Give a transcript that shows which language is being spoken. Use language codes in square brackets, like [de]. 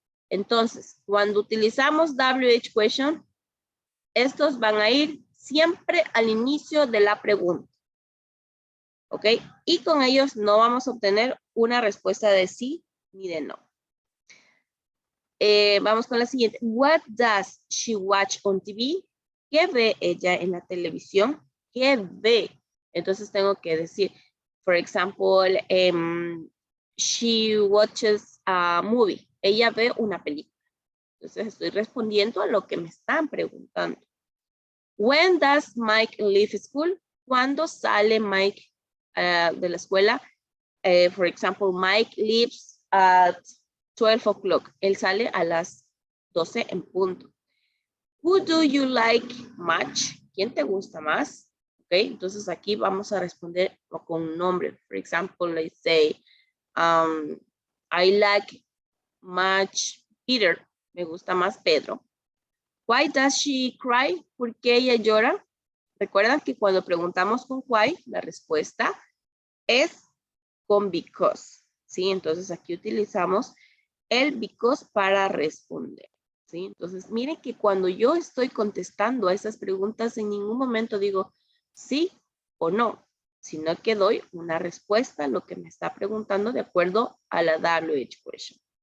[es] Entonces, cuando utilizamos WH question, estos van a ir siempre al inicio de la pregunta. ¿Ok? Y con ellos no vamos a obtener una respuesta de sí ni de no. Vamos con la siguiente. [en] What does she watch on TV? [es] ¿Qué ve ella en la televisión? ¿Qué ve? Entonces tengo que decir, [en] for example, she watches a movie. [es] Ella ve una película. Entonces estoy respondiendo a lo que me están preguntando. [en] When does Mike leave school? [es] ¿Cuándo sale Mike de la escuela? [en] For example, Mike leaves at 12 o'clock. [es] Él sale a las 12 en punto. [en] Who do you like much? [es] ¿Quién te gusta más? Ok, entonces aquí vamos a responder con un nombre. [en] For example, let's say, I like much Peter. [es] Me gusta más Pedro. [en] Why does she cry? [es] ¿Por qué ella llora? Recuerdan que cuando preguntamos con why, la respuesta es con because. ¿Sí? Entonces aquí utilizamos el because para responder. ¿Sí? Entonces miren que cuando yo estoy contestando a esas preguntas, en ningún momento digo sí o no, sino que doy una respuesta a lo que me está preguntando de acuerdo a la WH question.